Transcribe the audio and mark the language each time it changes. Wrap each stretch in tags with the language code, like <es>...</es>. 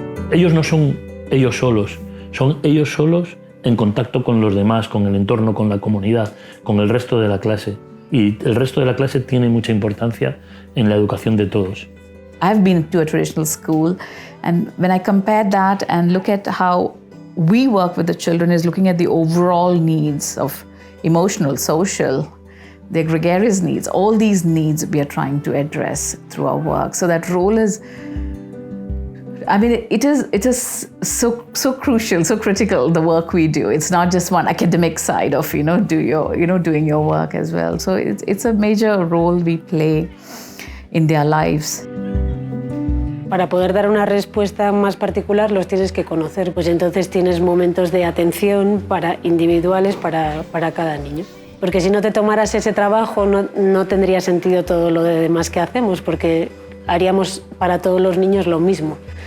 <es>Ellos no son ellos solos, son ellos solos en contacto con los demás, con el entorno, con la comunidad, con el resto de la clase. Y el resto de la clase tiene mucha importancia en la educación de todos.</es> <en>I've been to a traditional school, and when I compare that and look at how we work with the children, is looking at the overall needs of emotional, social, their gregarious needs. All these needs we are trying to address through our work. So that role is, I mean, it is so crucial, so critical, the work we do. It's not just one academic side of doing your work as well. So it's a major role we play in their lives.</en> <es>Para poder dar una respuesta más particular los tienes que conocer, pues entonces tienes momentos de atención individuales para cada niño. Porque si no te tomaras ese trabajo no tendría sentido todo lo demás que hacemos, porque haríamos para todos los niños lo mismo.</es>